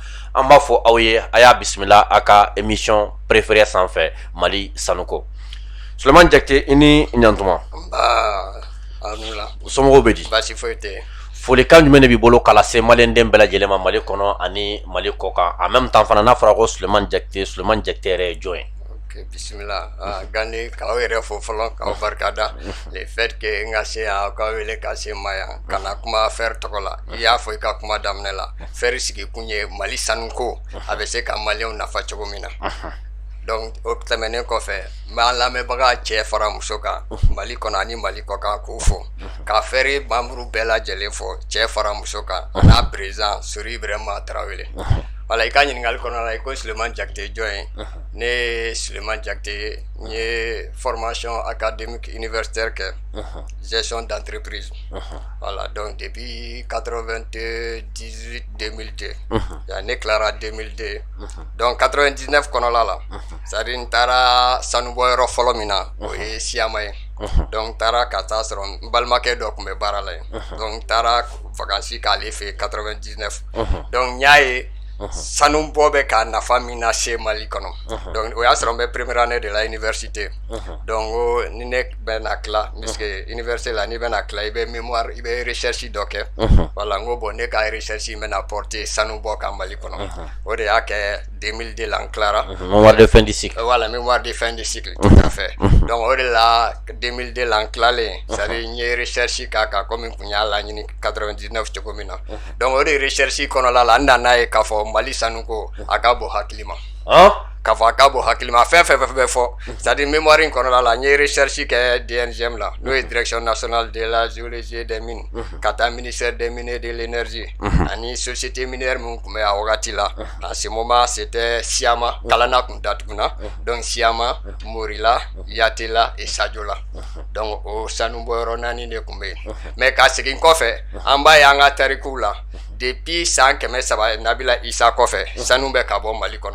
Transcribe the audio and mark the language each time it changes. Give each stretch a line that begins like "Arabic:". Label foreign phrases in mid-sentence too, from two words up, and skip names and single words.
Bambara: An b'a fɔ aw ye a y'a bisimila a ka
French: émission préférée
Bambara: sanfɛ Mali sanuko. Sulemani Jakite i ni ɲantuma. U somɔgɔw bɛ di? Baasi foyi tɛ. Folikan jumɛn de b'i bolo k'a lase maliyɛnden bɛɛ lajɛlen ma Mali kɔnɔ ani Mali kɔ kan,
French: en même temps
Bambara: fana n'a fɔra ko Sulemani Jakite yɛrɛ ye jɔn ye? Ok, bisimila. Gani k'aw yɛrɛ fo fɔlɔ k'aw barikada
French: le fait que
Bambara: n ka se yan aw ka wele ka se ma yan ka na kuma Faire tɔgɔ la. I y'a fɔ i ka kuma daminɛ la, Faire sigi kun ye Mali sanuko a bɛ se ka maliyɛnw nafa cogo min na. Donc o tɛmɛnen kɔfɛ n b'an lamɛnbaga cɛ fara muso kan Mali kɔnɔ ani Mali kɔ kan k'o fo, ka Faire membre bɛɛ lajɛlen fo cɛ fara muso kan n'a président Sori Ibrahima Tarawele. Wala i ka ɲininkali kɔnɔ la i ko Sulemani Jakite jɔn ye? Ne ye Sulemani Jakite n ye
French: formation académique universitaire
Bambara: kɛ
French: gestion d'entreprise.
Bambara: Voilà, donc depuis 98-2002 ne tilara 2002 donc 99 kɔnɔla la
French: c'est-à-dire
Bambara: n taara sanubɔyɔrɔ fɔlɔ min na o ye Siyama ye. Donc n taara ka taa sɔrɔ n balimakɛ dɔ tun bɛ baara la yen, donc n taara vacances k'ale fɛ 99 donc n y'a ye sanu bɔ bɛ ka nafa min na se Mali kɔnɔ. Donc o y'a sɔrɔ n bɛ
French: première année de la université,
Bambara: donc ni ne bɛ na tila
French: puisque université
Bambara: la n'i bɛ na tila i bɛ mémoire i bɛ recherche dɔ kɛ, voilà n ko bon ne ka recherche in bɛ na porter sanu bɔ kan Mali kɔnɔ. O de y'a kɛ 2002 la n tilara.
French: Mémoire de fin de cycle. Voilà, mémoire de fin de cycle, tout à fait.
Bambara: Donc o de la 2002 la n tilalen,
French: c'est-à-dire
Bambara: n ye recherche k'a kan komi n kun y'a laɲini 99 cogo min na. Donc o de recherche kɔnɔla la n nana ye k'a fɔ Mali sanuko a ka bon hakili ma. K'a fɔ a ka bon hakili ma, fɛn fɛn bɛ fɔ
French: c'est-à-dire
Bambara: mémoire in kɔnɔla la n ye recherche kɛ DNGM la n'o ye
French: direction nationale de la géologie et des mines,
Bambara: ka taa
French: ministère des mines et de l'énergie
Bambara: ani
French: société minière
Bambara: min tun bɛ a wagati la.
French: En ce moment c'était Siyama, Kalana
Bambara: tun datuguna,
French: donc Siyama, Morila, Yatela et Sadiola.
Bambara: Donc o sanubɔyɔrɔ 4 de tun bɛ yen. Mais ka segin kɔfɛ an b'a ye an ka tarikuw la depuis san 300 Nabila Isa kɔfɛ sanu bɛ ka bɔ Mali kɔnɔ.